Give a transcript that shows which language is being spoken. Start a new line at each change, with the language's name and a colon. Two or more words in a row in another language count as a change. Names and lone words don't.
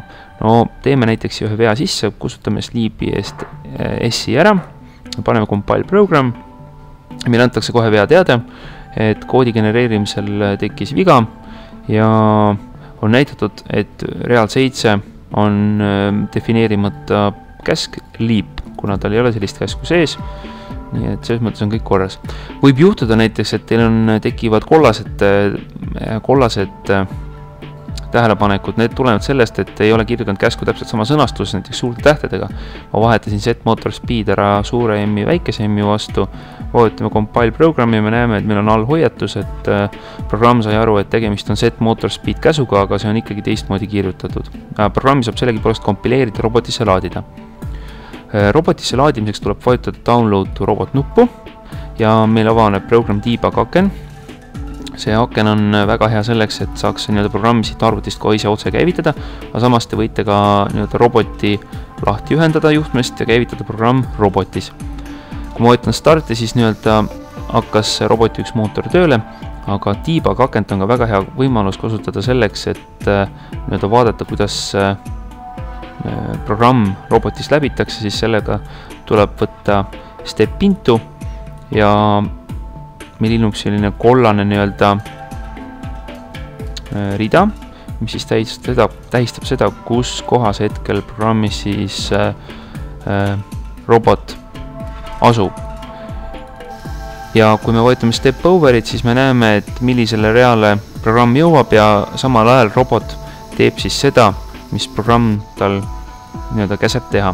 Estonian: No teeme näiteks ühe vea sisse, kustutame sleep'i S-i ära, paneme
English: compile program,
Estonian: meil antakse kohe vea teade, et koodi genereerimisel tekkis viga ja on näitatud, et real 7 on defineerimata käsk leap, kuna tal ei ole sellist käsku sees, nii et selles mõttes on kõik korras. Võib juhtuda näiteks, et teil tekivad kollased tähelepanekud, need tulevad sellest, et ei ole kirjutanud käsku täpselt sama sõnastus, näiteks suurte tähtedega. Ma vahetasin
English: set motor speed
Estonian: ära suure M-i väikese M-i vastu, vajutame compile programmi ja me näeme, et meil on all hoiatus, et programm sai aru, et tegemist on
English: set motor speed
Estonian: käsuga, aga see on ikkagi teistmoodi kirjutatud. Programmi saab sellegipoolest kompileerida, robotisse laadida. Robotisse laadimiseks tuleb vajutada
English: download to robot
Estonian: nuppu ja meil avaneb
English: program debug
Estonian: aken. See aken on väga hea selleks, et saaks programmi siit arvutist kohe ise otse käivitada, aga samas te võite ka roboti lahti ühendada juhtmest ja käivitada programm robotis. Kui ma vajutan starti, siis hakkas roboti üks mootor tööle, aga debug akent on ka väga hea võimalus kasutada selleks, et vaadata, kuidas programm robotis läbitakse, siis sellega tuleb võtta
English: step into
Estonian: ja meil ilmub selline kollane rida, mis siis tähistab seda, kus kohas hetkel programmis siis robot asub. Ja kui me vajutame
English: step over'it,
Estonian: siis me näeme, et millisele reale programm jõuab ja samal ajal robot teeb siis seda, mis programm tal käseb teha.